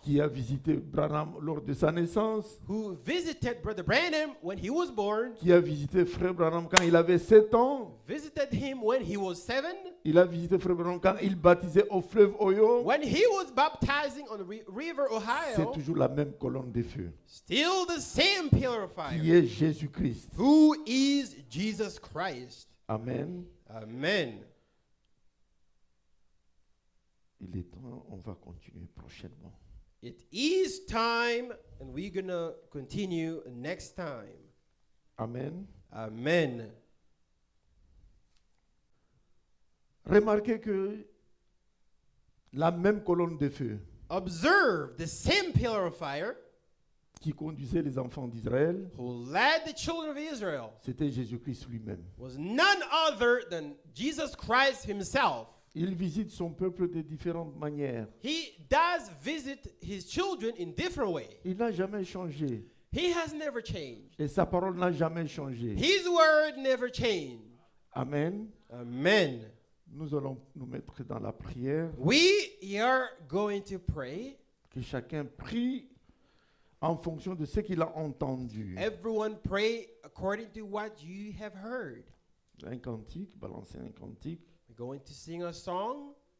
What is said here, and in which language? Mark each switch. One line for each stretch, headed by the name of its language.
French: qui a visité Branham lors de sa naissance,
English: who visited Brother Branham when he was born,
French: qui a visité frère Branham quand il avait 7 ans,
English: visited him when he was 7,
French: il a visité frère Branham quand il baptisait au fleuve Oyo.
English: when he was baptizing on the River
French: C'est
English: Ohio,
French: toujours la même colonne de feu
English: still the same pillar of
French: qui
English: fire,
French: est Jésus-Christ.
English: who is Jesus Christ.
French: Amen.
English: Amen.
French: Il est temps, on va continuer prochainement.
English: It is time, and we're going to continue next time.
French: Amen.
English: Amen.
French: Remarquez que la même colonne de feu
English: Observe the same pillar of fire
French: qui conduisait les enfants d'Israël,
English: who led the children of Israel
French: c'était Jésus-Christ lui-même.
English: was none other than Jesus Christ himself.
French: Il visite son peuple de différentes manières.
English: He does visit his children in different ways.
French: Il n'a jamais changé.
English: He has never changed.
French: Et sa parole n'a jamais changé.
English: His word never changed.
French: Amen.
English: Amen.
French: Nous allons nous mettre dans la prière.
English: We are going to pray.
French: Que chacun prie en fonction de ce qu'il a entendu.
English: Everyone pray according to what you have heard.
French: Un cantique, balancer un cantique.
English: We're going to sing a song.